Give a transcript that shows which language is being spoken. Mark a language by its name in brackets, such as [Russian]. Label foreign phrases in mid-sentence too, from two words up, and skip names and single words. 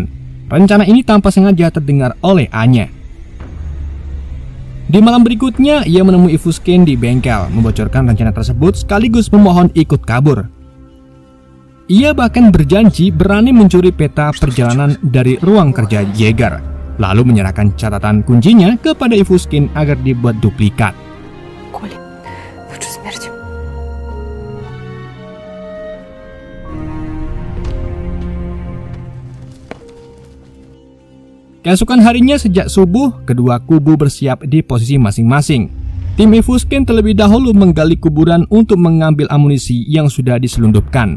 [Indonesian] Rencana ini tanpa sengaja terdengar oleh Anya. Di malam berikutnya, ia menemui Ivuskin di bengkel, membocorkan rencana tersebut sekaligus memohon ikut kabur. Ia bahkan berjanji berani mencuri peta perjalanan dari ruang kerja Jaeger, lalu menyerahkan catatan kuncinya kepada Ivuskin agar dibuat duplikat. [Russian] Коля, лучше смерть. [Indonesian] Keesokan harinya sejak subuh, kedua kubu bersiap di posisi masing-masing. Tim Ivuskin terlebih dahulu menggali kuburan untuk mengambil amunisi yang sudah diselundupkan.